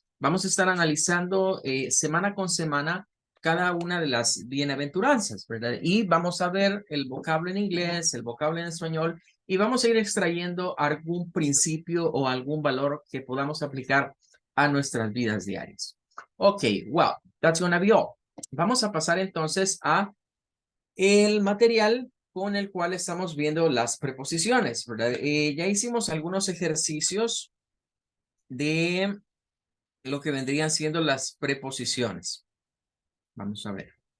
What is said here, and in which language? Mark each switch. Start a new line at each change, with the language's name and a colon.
Spanish: Vamos a estar analizando semana con semana cada una de las bienaventuranzas, ¿verdad? Y vamos a ver el vocablo en inglés, el vocablo en español, y vamos a ir extrayendo algún principio o algún valor que podamos aplicar a nuestras vidas diarias.
English: Ok, well, that's gonna be all.
Spanish: Vamos a pasar entonces a el material con el cual estamos viendo las preposiciones, ¿verdad? Ya hicimos algunos ejercicios de lo que vendrían siendo las preposiciones. Vamos a ver.